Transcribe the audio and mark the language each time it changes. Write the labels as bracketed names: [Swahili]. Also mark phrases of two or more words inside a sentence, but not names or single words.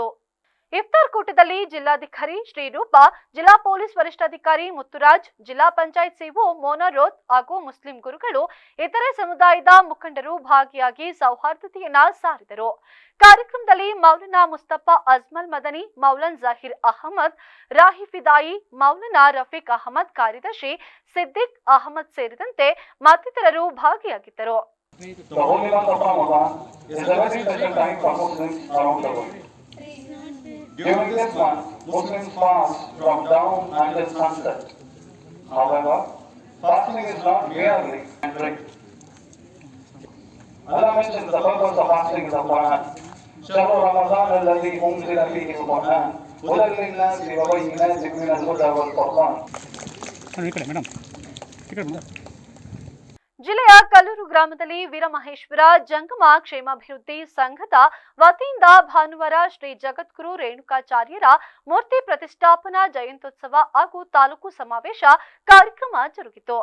[Kannada] ಇಫ್ತಾರ್ ಕೂಟದಲ್ಲಿ ಜಿಲ್ಲಾಧಿಕಾರಿ ಶ್ರೀರೂಪ, ಜಿಲ್ಲಾ ಪೊಲೀಸ್ ವರಿಷ್ಠಾಧಿಕಾರಿ ಮುತ್ತುರಾಜ್, ಜಿಲ್ಲಾ ಪಂಚಾಯತ್ ಸಿಒ ಮೋನಾರೋತ್ ಹಾಗೂ ಮುಸ್ಲಿಂ ಗುರುಗಳು, ಇತರೆ ಸಮುದಾಯದ ಮುಖಂಡರು ಭಾಗಿಯಾಗಿ ಸೌಹಾರ್ದತೆಯನ್ನ ಸಾರಿದರು. ಕಾರ್ಯಕ್ರಮದಲ್ಲಿ ಮೌಲಾನಾ ಮುಸ್ತಫಾ ಅಜ್ಮಲ್ ಮದನಿ, ಮೌಲಾನ್ ಜಹೀರ್ ಅಹಮದ್, ರಾಹಿ ಫಿದಾಯಿ, ಮೌಲಾನಾ ರಫೀಕ್ ಅಹಮದ್, ಕಾರ್ಯದರ್ಶಿ ಸಿದ್ದಿಕ್ ಅಹಮದ್ ಸೇರಿದಂತೆ ಮತ್ತಿತರರು ಭಾಗಿಯಾಗಿದ್ದರು. [English] During this month, Muslims fast from dawn until sunset. However, fasting is not merely and drink. Allah mentions the purpose of fasting in the Quran. [Arabic] شهر رمضان الذي أنزل فيه القرآن هدى للناس وبينات من الهدى والفرقان. [Kannada] ಜಿಲ್ಲೆಯ ಕಲ್ಲೂರು ಗ್ರಾಮದಲ್ಲಿ ವೀರಮಹೇಶ್ವರ ಜಂಗಮ ಕ್ಷೇಮಾಭಿವೃದ್ಧಿ ಸಂಘದ ವತಿಯಿಂದ ಭಾನುವಾರ ಶ್ರೀ ಜಗದ್ಗುರು ರೇಣುಕಾಚಾರ್ಯರ ಮೂರ್ತಿ ಪ್ರತಿಷ್ಠಾಪನಾ ಜಯಂತ್ಯೋತ್ಸವ ಹಾಗೂ ತಾಲೂಕು ಸಮಾವೇಶ ಕಾರ್ಯಕ್ರಮ ಜರುಗಿತು.